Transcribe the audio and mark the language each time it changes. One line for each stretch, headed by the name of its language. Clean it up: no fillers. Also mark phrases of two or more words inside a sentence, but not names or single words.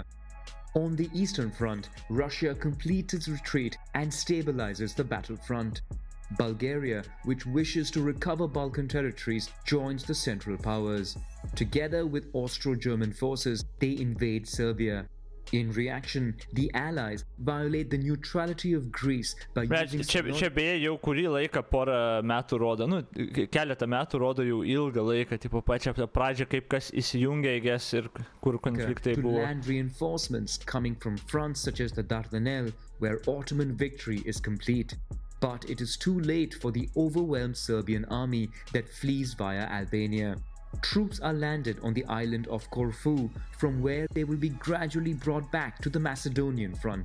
English: On the Eastern Front, Russia completes its retreat and stabilizes the battlefront. Bulgaria, which wishes to recover Balkan territories, joins the Central Powers. Together with Austro-German forces, they invade Serbia. In reaction, the Allies violate the neutrality of Greece by using...
Lithuanian: Čia beje jau kurį laiką porą metų rodo, keletą metų rodo jau ilgą laiką, tipo pačią pradžią, kaip kas įsijungia, ir kur konfliktai buvo.
English: To land reinforcements coming from fronts such as the Dardanelles, where Ottoman victory is complete. But it is too late for the overwhelmed Serbian army that flees via Albania. Troops are landed on the island of Corfu, from where they will be gradually brought back to the Macedonian front.